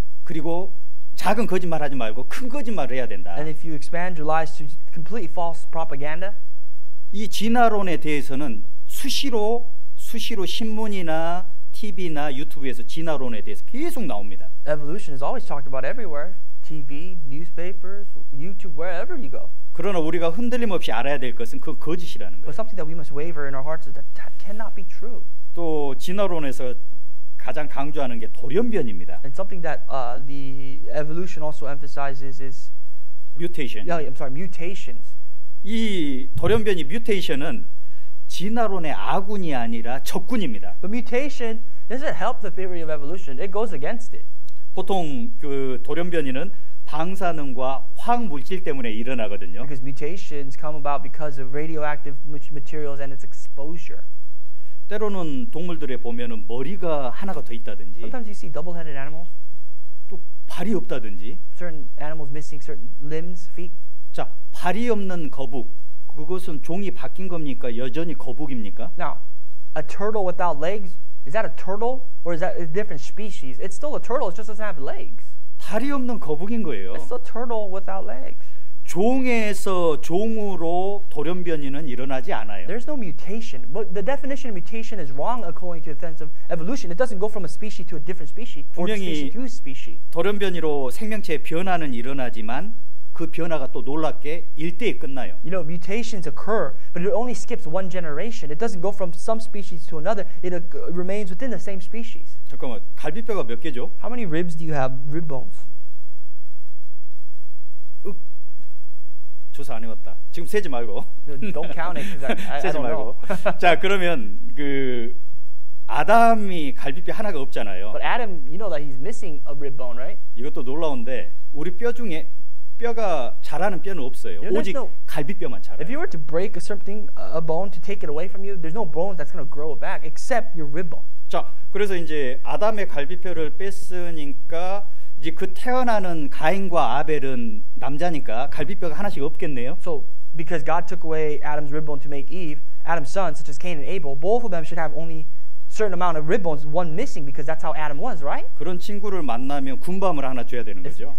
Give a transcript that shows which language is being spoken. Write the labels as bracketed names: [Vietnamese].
[Korean] 그리고 작은 거짓말 하지 말고 큰 거짓말을 해야 된다. [English] And if you expand your lies to completely false propaganda. [Korean] 이 진화론에 대해서는 수시로 신문이나 TV나 유튜브에서 진화론에 대해서 계속 나옵니다. [English] Evolution is always talked about everywhere. TV, newspapers, YouTube, wherever you go. [Korean] 그러나 우리가 흔들림 없이 알아야 될 것은 그 거짓이라는 거예요. [English] But something that we must waver in our hearts is that cannot be true. [Korean] 또 진화론에서 가장 강조하는 게 돌연변입니다. [English] And something that the evolution also emphasizes is mutation. mutations. [Korean] 이 돌연변이 뮤테이션은 진화론의 아군이 아니라 적군입니다. [English] But mutation doesn't help the theory of evolution. It goes against it. [Korean] 보통 그 돌연변이는 방사능과 화학 물질 때문에 일어나거든요. [English] Because mutations come about because of radioactive materials and its exposure. [Korean] 때로는 동물들에 보면은 머리가 하나가 더 있다든지, [English] Sometimes you see double-headed animals. [Korean] 또 발이 없다든지. [English] Certain animals missing certain limbs, feet. [Korean] 자, 발이 없는 거북, 그것은 종이 바뀐 겁니까? 여전히 거북입니까? [English] Now, a turtle without legs, is that a turtle or is that a different species? It's still a turtle, it just doesn't have legs. [Korean] 다리 없는 거북인 거예요. [English] It's a turtle without legs. [Korean] 종에서 종으로 돌연변이는 일어나지 않아요. [English] There's no mutation. But the definition of mutation is wrong according to the sense of evolution. It doesn't go from a species to a different species or species to species. [Korean] 돌연변이로 생명체의 변화는 일어나지만 그 변화가 또 놀랍게 일대에 끝나요. [English] You know, mutations occur, but it only skips one generation. It doesn't go from some species to another. It remains within the same species. [Korean] 잠깐만, 갈비뼈가 몇 개죠? [English] How many ribs do you have? Rib bones. [Korean] 조사 안 해봤다. 지금 세지 말고. [English] Don't count it because I [Korean] 세지 [English] don't know. [Korean] 말고. 자, 그러면 그 아담이 갈비뼈 하나가 없잖아요. [English] But Adam, you know that he's missing a rib bone, right? [Korean] 이것도 놀라운데 우리 뼈 중에 뼈가 자라는 뼈는 없어요. 오직 갈비뼈만 자라요. [English] If you were to break a bone to take it away from you, there's no bones that's going to grow back except your rib bone. [Korean] 자, 그래서 이제 아담의 갈비뼈를 뺐으니까 이제 그 태어나는 가인과 아벨은 남자니까 갈비뼈가 하나씩 없겠네요. [English] So because God took away Adam's rib bone to make Eve, Adam's sons such as Cain and Abel, both of them should have only certain amount of rib bones, one missing because that's how Adam was, right? [Korean] 그런 친구를 만나면 군밤을 하나 줘야 되는 거죠.